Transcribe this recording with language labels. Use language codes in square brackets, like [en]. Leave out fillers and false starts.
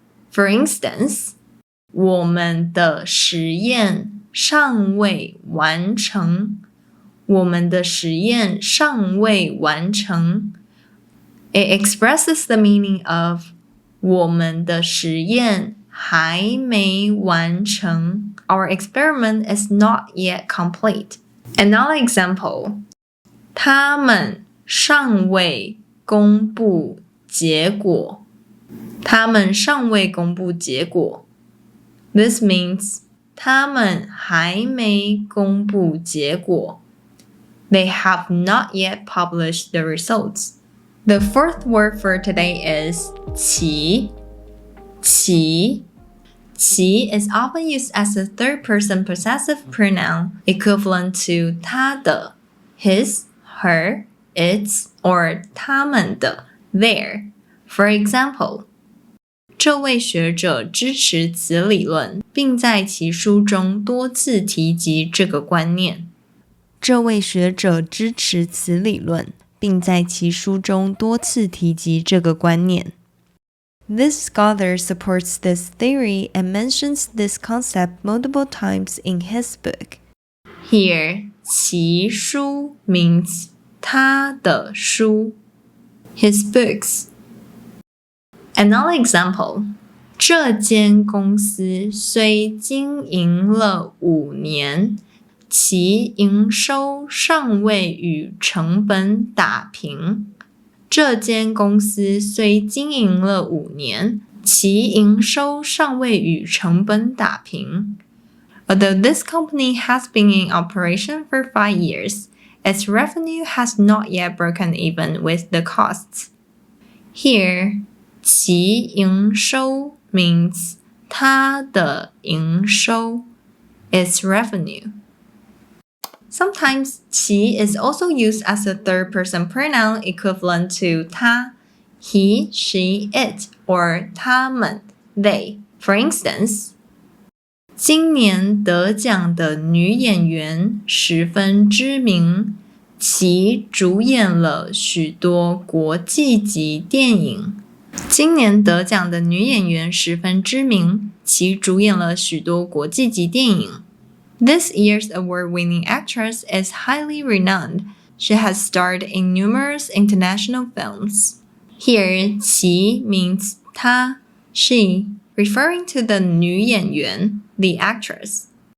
[en] For instance, [zh] 我们的实验尚未完成。我们的实验尚未完成。 [en] It expresses the meaning of [zh] 我们的实验还没完成。 [en] Our experiment is not yet complete. Another example, [zh] 他们尚未公布结果。他们尚未公布结果。 [en] This means [zh] 他们还没公布結果。 [en] They have not yet published the results. The fourth word for today is 其。其is often used as a third-person possessive pronoun equivalent to 他的 his, her, its, or 他们的 their. For example, [zh] 这位学者支持此理论，并在其书中多次提及这个观念。这位学者支持此理论，并在其书中多次提及这个观念。 [en] This scholar supports this theory and mentions this concept multiple times in his book. Here, 其书 means 他的书 his books. Another example, [zh] 这间公司虽经营了5年，其营收尚未与成本打平。这间公司虽经营了5年，其营收尚未与成本打平。 [en] Although this company has been in operation for 5 years, its revenue has not yet broken even with the costs. Here, 其营收 means 它的营收 its revenue. Sometimes 其 is also used as a third-person pronoun equivalent to 他 he, she, it, or 他们 they. For instance, [zh] 今年得奖的女演员十分知名，其主演了许多国际级电影。今年得奖的女演员十分知名，其主演了许多国际级电影。 [en] This year's award-winning actress is highly renowned. She has starred in numerous international films. Here, 其 means 她 she, referring to the 女演员。 the actress.